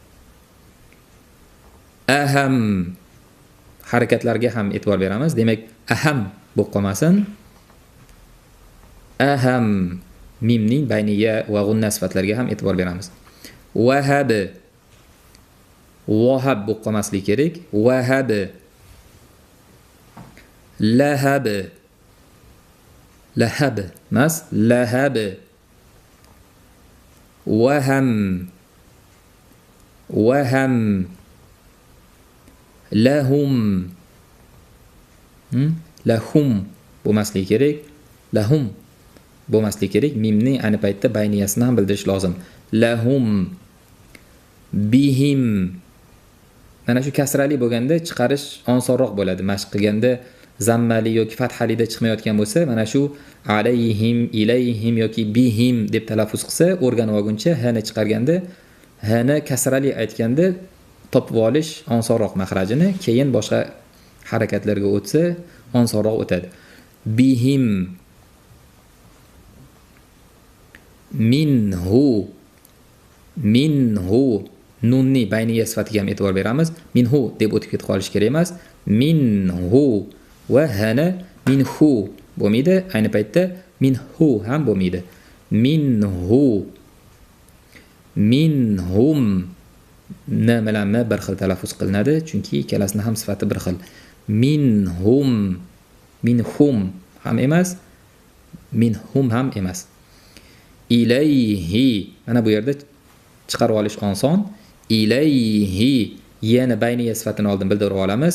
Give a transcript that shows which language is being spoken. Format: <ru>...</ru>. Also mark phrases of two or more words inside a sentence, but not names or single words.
<uz>Aham harakatlarga ham e'tibor beramiz. Demak, aham bo'lib qolmasin. Aham mimning bayniya va g'unna sifatlariga ham e'tibor beramiz. Wahab wahab bo'lib qolmasligi kerak.</uz> <ar>وهب لهب لهب مس لهب وهم وهم لهم لهم</ar> <uz>bo'lmasligi kerak. Lahum bo'lmasligi kerak. Mimning ayni paytda bayniyasini ham bildirish lozim.</uz> <ar>لهم بهم.</ar> <uz>Mana shu kasrali bo'lganda chiqarish osonroq bo'ladi. Mashq qilganda zammali yoki fathalida chiqmayotgan bo'lsa, mana shu alayhim, ilayhim yoki bihim deb talaffuz qilsa, o'rganib olguncha hni chiqarganda, hni kasrali aytganda topib olish osonroq mahrajini, keyin boshqa harakatlarga o'tsa, osonroq o'tadi.</uz> <ar>بهم منه منه</ar> <uz>nunni bayniya sifatiga ham e'tibor beramiz. Minhu deb o'tib ketib qolish kerak emas. Minhu va hana minhu bo'lmaydi. Ayni paytda minhu ham bo'lmaydi. Minhu minhum na bilan ma bir xil talaffuz qilinadi, chunki ikkalasini ham sifati bir xil.</uz> <ar>منهم منهم</ar> <uz>ham emas, minhum ham emas. Ilayhi mana bu yerda chiqarib olish oson. Ilayhi yana bayniya sifatini oldin bildirib olamiz.</uz>